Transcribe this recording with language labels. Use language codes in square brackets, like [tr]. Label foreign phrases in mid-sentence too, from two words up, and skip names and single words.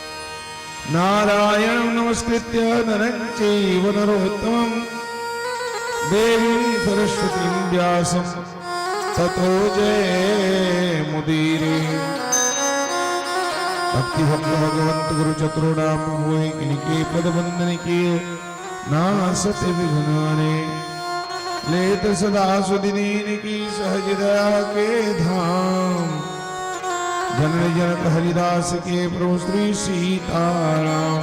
[sa] नारायणं नमस्कृत्य नरं चैव नरोत्तमं देवी सरस्वती व्यासं ततो जयमुदीरे। [bra] भक्ति भक्त भगवंत गुरु चतुर्णाम हुए इनके पद बंदन किए नासत विघ्नाने। लेत सदा सुदिनीन की सहज दया के धाम। जनन जनक हरिदास के प्रभु श्री सीताराम।